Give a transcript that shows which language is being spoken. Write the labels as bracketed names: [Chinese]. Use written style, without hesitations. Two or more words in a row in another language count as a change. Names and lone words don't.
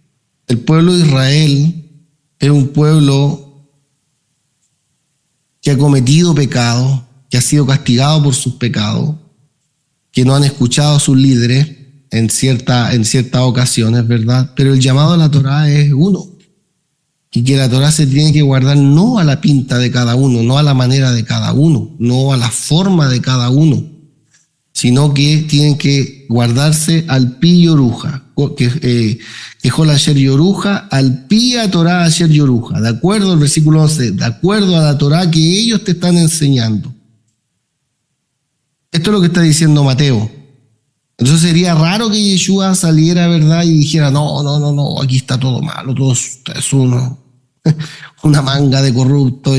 [Spanish] El pueblo de Israel es un pueblo que ha cometido pecado, que ha sido castigado por sus pecados, que no han escuchado a sus líderes en ciertas ocasiones, ¿verdad? Pero el llamado a la Torah es uno. Y que la Torah se tiene que guardar no a la pinta de cada uno, no a la manera de cada uno, no a la forma de cada uno, sino que tienen que guardarse [Hebrew] על פי יורוך, [Spanish] que [Hebrew] ככל אשר יורוך על פי התורה אשר יורוך, [Spanish] de acuerdo al versículo 11, de acuerdo a la Torah que ellos te están enseñando. Esto es lo que está diciendo Mateo. Entonces sería raro que Yeshua saliera, ¿verdad?, y dijera, no, aquí está todo malo, todo es una manga de corrupto.